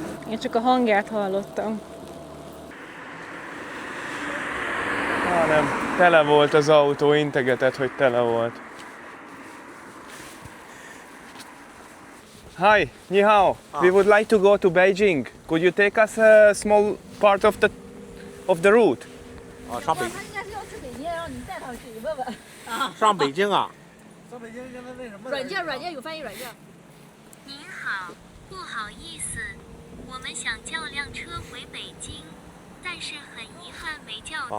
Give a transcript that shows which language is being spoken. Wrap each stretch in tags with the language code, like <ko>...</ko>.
<hu>Én csak a hangját hallottam. Nem, tele volt az autó, integetett, hogy tele volt.</hu> <en>Hi, ni hao. We would like to go to Beijing. Could you take us a small part of the route?</en> <zh>啊，上北应该是要去北京，让你带他去，你问问。上北京啊？上北京现在那什么？软件有翻译软件。您好，不好意思，我们想叫辆车回北京，但是很遗憾没叫到。</zh>